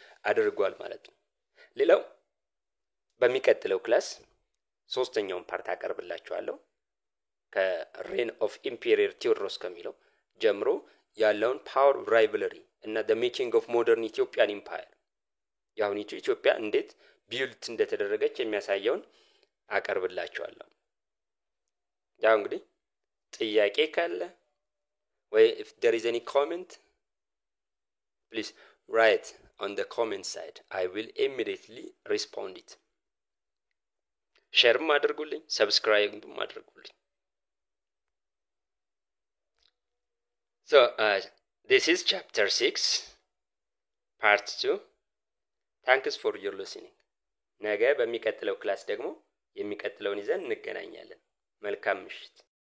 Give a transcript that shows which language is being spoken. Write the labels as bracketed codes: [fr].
[am] አድርጓል ማለት ነው። ሌላው በሚቀጥለው ክላስ ሶስተኛውን ፓርት አቀርብላችኋለሁ። ከሬን ኦፍ ኢምፔሪየር ቴዎድሮስ ከሚለው ጀምሮ ያለውን ፓወር ራይቨለሪ እና [en] the making of modern Ethiopian empire [am] የአሁኒቱ ኢትዮጵያ እንዴት ቢልት እንደተደረገች የሚያሳየውን አቀርብላችኋለሁ። ያው እንግዲህ ጥያቄ ካለ ወይ [en] if there is any comment please write on the comment side. I will immediately respond it. [am] ሼር ማድረጉልኝ፣ ሰብስክራይብ ማድረጉልኝ። [en] So this is chapter 6 part 2. Thanks for your listening. [am] ነገ በሚቀጥለው ክላስ ደግሞ የሚቀጥለውን ይዘን እንገናኛለን። መልካም ምሽት።